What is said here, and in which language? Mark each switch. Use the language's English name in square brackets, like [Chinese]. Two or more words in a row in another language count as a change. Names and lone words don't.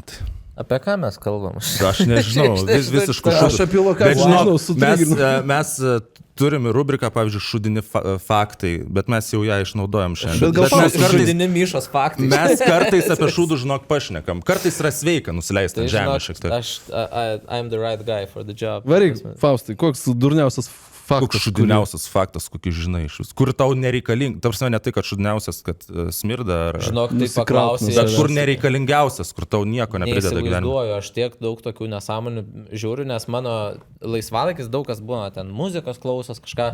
[Lithuanian] Apie ką mes kalbam? Aš nežinau, visiškai šūdų. Aš apie lokaciją. Mes turime rubriką, pavyzdžiui, šūdini faktai, bet mes jau ją išnaudojam šiandien. Bet gal šūdini Myšos faktai. Mes kartais apie šūdų, žinok, pašnekam. Kartais yra sveika nusileisti ant žemės šiek tiek. [English] I'm the right guy for the job. [Lithuanian] Varyk, Faustai, koks durniausias faktas? Koks šūdiniausias faktas, kokį žinai iš vis. Kur tau nereikalingas, ta prasme ne tai, kad šūdiniausias, kad smirda ar... Žinok, tai paklausai. Bet kur nereikalingiausias, kur tau nieko neprideda gyvenime. Neįsivaizduoju, aš tiek daug tokių nesąmonių žiūriu, nes mano laisvalaikis daug kas būna, ten muzikos klausos, kažką.